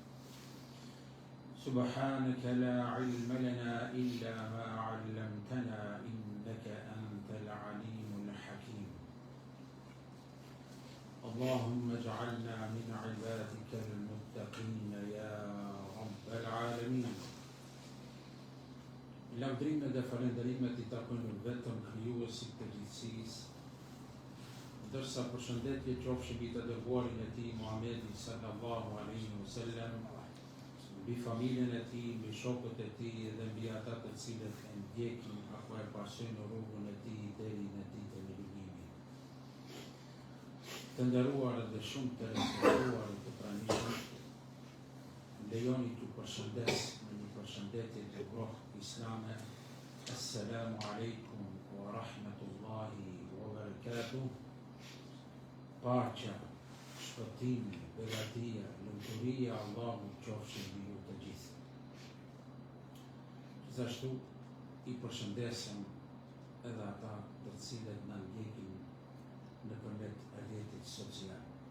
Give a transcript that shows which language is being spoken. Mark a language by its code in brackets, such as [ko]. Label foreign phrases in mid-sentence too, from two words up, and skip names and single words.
[ar] سبحانك لا علم لنا إلا ما علمتنا إنك أنت العليم الحكيم اللهم اجعلنا من عبادك المتقين يا رب العالمين [sq] Lavdrimet dhe falenderimet I takojnë vetëm krijuesit të gjithësisë, ndërsa përshëndetje qofshin mbi të dërguarin e tij Muhamedit [ar] صلى الله عليه وسلم, [sq] mbi familjen e tij, mbi shokët e tij dhe mbi ata të cilët e ndjekin apo e pasojnë rrugën e tij deri në ditën e gjykimit. Të nderuar dhe shumë të respektuar të pranishëm, lejoni t'u përshëndes me një përshëndetje të ngrohtë islame. [ar] السلام عليكم ورحمة الله وبركاته. [sq] Paqja, shpëtimi, begatia, lumturia Allahut qofshin mbi ju të gjithë. Gjithashtu I përshëndesem edhe ata të cilët na ndjekin nëpërmjet rrjetit social.